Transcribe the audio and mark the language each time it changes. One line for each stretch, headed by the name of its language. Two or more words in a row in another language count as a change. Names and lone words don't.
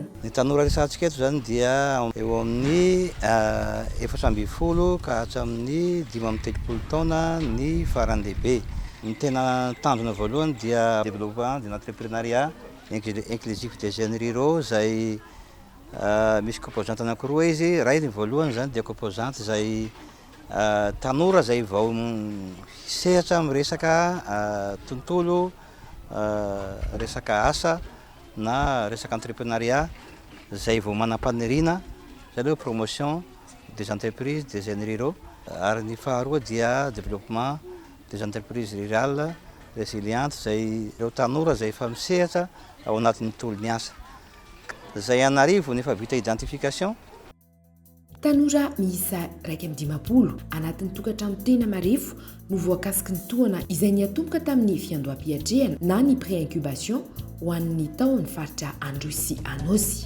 Malagasy: Ny tanora resantsika eto zany dia eo amin'ny 420 ka hatramin'ny 530 taona ny farany lehibe. Ny tena tanjona voalohany dia
French: développement de l'entrepreneuriat inclusif des jeunes ruraux
Malagasy: izay misy composante anankiroa izy. Raha ny voalohany zany dia composante izay tanora izay vao hisehatra amin'ny resaka tontolo resaka asa na resaka entrepreneuriat izay vao manam-paniriana, izay hoe
French: promotion des entreprises des jeunes ruraux.
Malagasy: Ary ny faharoa dia
French: développement des entreprises rurales résilientes
Malagasy: izay ireo tanora izay efa misehatra ao anatin'ny tolony asa. Izay anarivo nefa vita identification. Tanora miisa 150 anatin'ny tokantrano tena marefo no voakasiky ny tohana izay niatomboka tamin'ny fiandoham-piatrehana na ny pré-incubation ho an'ny taon'ny faritra Androy sy Anosy.